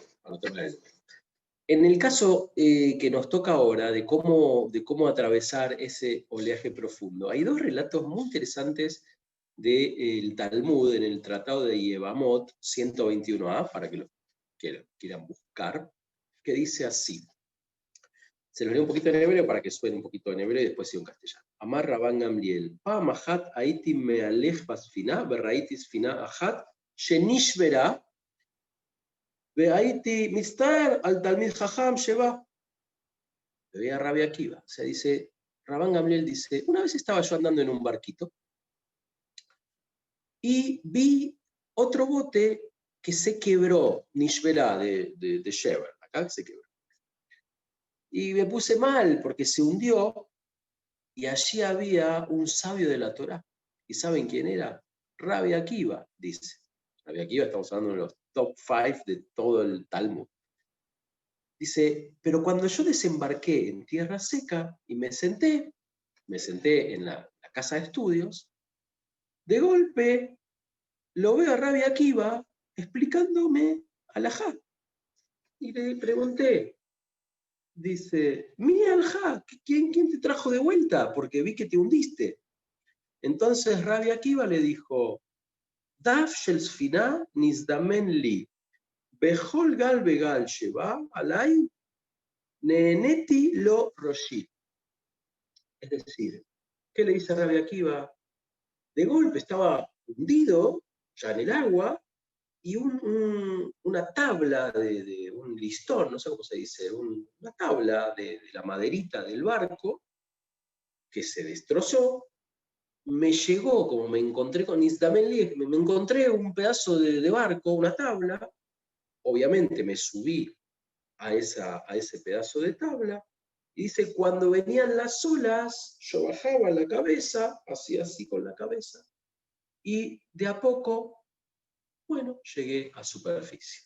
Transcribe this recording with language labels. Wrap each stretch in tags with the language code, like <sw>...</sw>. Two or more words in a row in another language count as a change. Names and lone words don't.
<es>En el caso que nos toca ahora, de cómo atravesar ese oleaje profundo, hay 2 relatos muy interesantes del Talmud en el Tratado de Yevamot 121a, para que lo quieran buscar, que dice así. Se los leo un poquito en hebreo para que suene un poquito en hebreo y después siga en castellano.</es> <he>אמר רבן גמליאל, פעם אחת הייתי מהלך בספינה, וראיתי ספינה אחת שנשברה, והייתי מצטער על תלמיד חכם שבה.</he> <es>Le veía a Rabbi Akiva. O sea, dice, Rabban Gamliel dice, una vez estaba yo andando en un barquito y vi otro bote que se quebró, Nishbera de Shever, acá se quebró. Y me puse mal porque se hundió y allí había un sabio de la Torá. ¿Y saben quién era? Rabbi Akiva, dice. Rabbi Akiva, estamos hablando de los top 5 de todo el Talmud. Dice, pero cuando yo desembarqué en tierra seca y me senté en la casa de estudios, de golpe lo veo a Rabbi Akiva explicándome alajá. Y le pregunté, dice, mi alajá, ¿quién te trajo de vuelta? Porque vi que te hundiste. Entonces Rabbi Akiva le dijo,</es> <he>דף של ספינה נזדמן לי, בכל גל וגל שבא עלי, נענעתי לו ראשי.</he> <es>Es decir, ¿qué le dice Rabbi Akiva? De golpe estaba hundido, ya en el agua, y una tabla de un listón, no sé cómo se dice, una tabla de la maderita del barco, que se destrozó, me llegó, como me encontré con Isdamelli, me encontré un pedazo de barco, una tabla, obviamente me subí a ese pedazo de tabla, y dice, cuando venían las olas, yo bajaba la cabeza, hacía así con la cabeza, y de a poco, bueno, llegué a superficie.</es>